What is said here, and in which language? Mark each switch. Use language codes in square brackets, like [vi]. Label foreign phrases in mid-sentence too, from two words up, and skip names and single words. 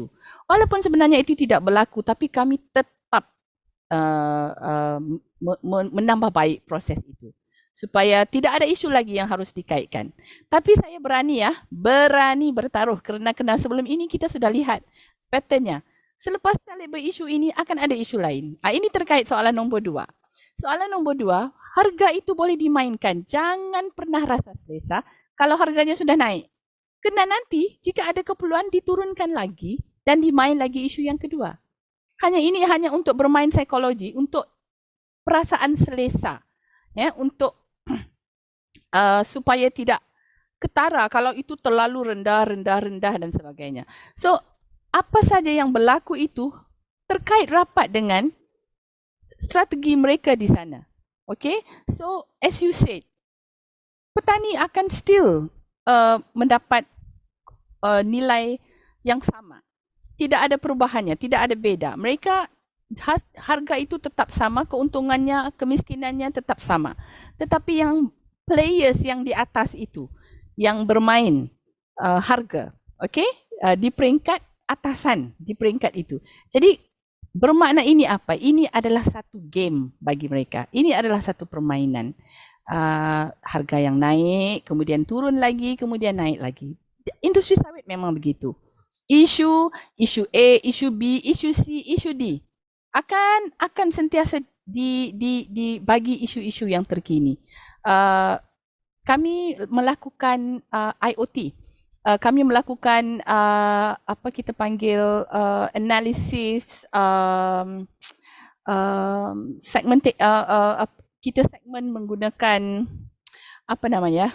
[ms] Walaupun sebenarnya itu tidak berlaku, tapi kami tetap menambah baik proses itu. Supaya tidak ada isu lagi yang harus dikaitkan. Tapi saya berani bertaruh kerana sebelum ini kita sudah lihat patternnya. Selepas [en] child labour issue [ms] ini akan ada isu lain. Ini terkait soalan nombor 2. Soalan nombor 2, harga itu boleh dimainkan. Jangan pernah rasa selesa kalau harganya sudah naik. Kerana nanti jika ada keperluan diturunkan lagi dan dimain lagi isu yang kedua. Ini hanya untuk bermain psikologi, untuk perasaan selesa. Ya, untuk supaya tidak ketara kalau itu terlalu rendah dan sebagainya. So, apa saja yang berlaku itu terkait rapat dengan strategi mereka di sana. [en] Okay, so as you said, [ms] petani akan still mendapat nilai yang sama. Tidak ada perubahannya, tidak ada beda. Mereka harga itu tetap sama, keuntungannya, kemiskinannya tetap sama. Tetapi yang players yang di atas itu, yang bermain harga, okay, di peringkat atasan, di peringkat itu. Jadi bermakna ini apa? Ini adalah satu game bagi mereka. Ini adalah satu permainan. Harga yang naik, kemudian turun lagi, kemudian naik lagi. Industri sawit memang begitu. Isu A, isu B, isu C, isu D akan sentiasa dibagi isu-isu yang terkini. Kami melakukan IoT. Kami melakukan apa kita panggil analisis kita segmen menggunakan apa namanya?